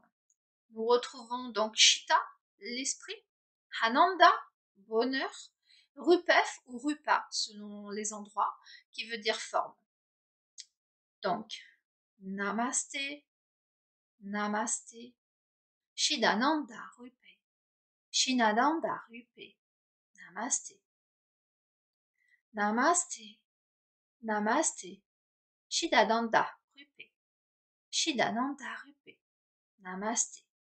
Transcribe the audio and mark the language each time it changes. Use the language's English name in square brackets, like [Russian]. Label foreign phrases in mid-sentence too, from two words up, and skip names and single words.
[French] Nous retrouvons donc Chitta, l'esprit, Ananda, bonheur, Rupef ou Rupa selon les endroits, qui veut dire forme. [Sanskrit] Donc, Namasté, Namasté, Chidananda Rupe, Shinadanda Rupe, Namasté, Namasté, Namasté, Chidananda Rupe, Chidananda Rupe, Namasté.